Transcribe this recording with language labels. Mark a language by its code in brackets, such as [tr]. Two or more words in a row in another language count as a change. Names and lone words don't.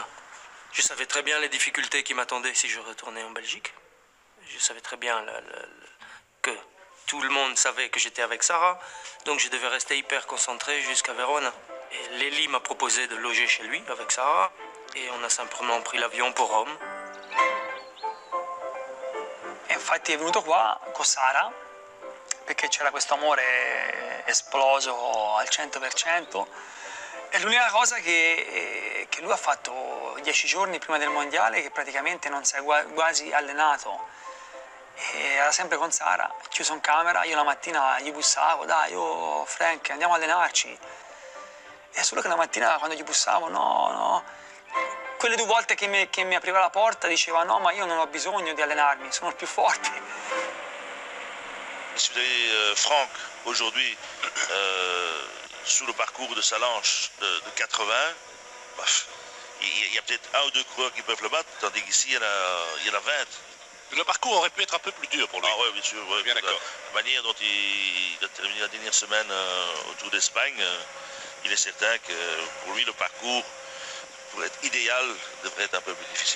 [fr] Je savais très bien les difficultés qui m'attendaient si je retournais en Belgique. Je savais très bien que tout le monde savait que j'étais avec Sarah, donc je devais rester hyper concentré jusqu'à Verona. E Lely m'a proposé de loger chez lui avec Sarah e on a simplement pris l'avion pour Rome. [it] E infatti è venuto qua con Sara perché c'era questo amore esploso al 100%. E l'unica cosa che lui ha fatto 10 giorni prima del mondiale, che praticamente non si è quasi allenato, e era sempre con Sara, chiuso in camera, io la mattina gli bussavo, dai, oh Frank, andiamo a allenarci. E solo che la mattina quando gli bussavo, no, quelle 2 volte che mi apriva la porta diceva no, ma io non ho bisogno di allenarmi, sono il più forte. [fr] Si vous avez Franck aujourd'hui sous le parcours de Salanches de 80, il y a peut-être 1 ou 2 coureurs qui peuvent le battre, tandis qu'ici il y en a 20. Le parcours aurait pu être un peu plus dur pour lui. Ah oui, bien sûr. Ouais, bien d'accord. La manière dont il a terminé la dernière semaine au Tour d'Espagne, il est certain que pour lui, le parcours, pour être idéal, devrait être un peu plus difficile.